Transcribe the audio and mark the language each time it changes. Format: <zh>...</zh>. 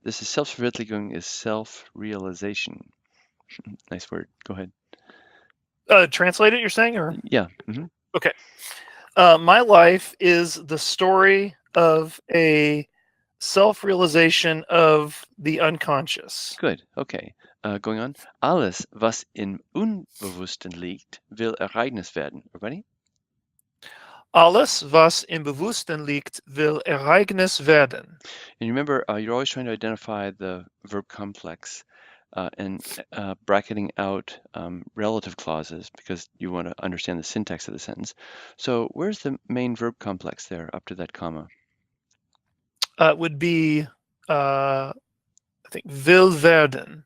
<en>This is Selbstverwirklichung is self-realization. Nice word. Go ahead. Translate it, you're saying? Or? Yeah. Mm-hmm. Okay. My life is the story of a self-realization of the unconscious. Good. Okay. Going on.</en> <de>Alles, was im Unbewussten liegt, will Ereignis werden.</de> <en>Everybody?</en> <de>Alles, was im Bewussten liegt, will Ereignis werden.</de> <en>And remember, you're always trying to identify the verb complex and bracketing out relative clauses because you want to understand the syntax of the sentence. So where's the main verb complex there up to that comma? It would be, I think, will werden.</en>